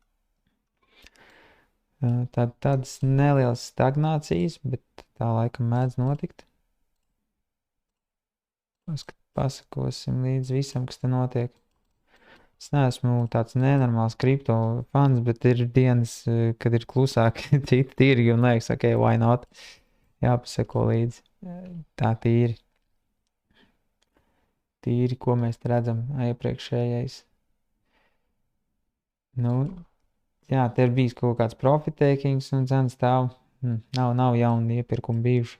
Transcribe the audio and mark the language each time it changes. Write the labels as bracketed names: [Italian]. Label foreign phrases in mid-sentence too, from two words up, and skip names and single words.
[Latvian] Tādas nelielas stagnācijas, bet tā laikam mēdz notikt. Pasakosim līdz visam, kas te notiek. Es neesmu tāds nenormāls kripto fans, bet ir dienas, kad ir klusāk citi tirgi un liekas, [English] ok, why not? [Latvian] Jāpasako līdzi. Tā tīri. Tīri, ko mēs redzam iepriekšējais. Nu, jā, te ir bijis kaut kāds [English] profit takings [Latvian] un cenas stāv. Nav jauni iepirkumi bijuši.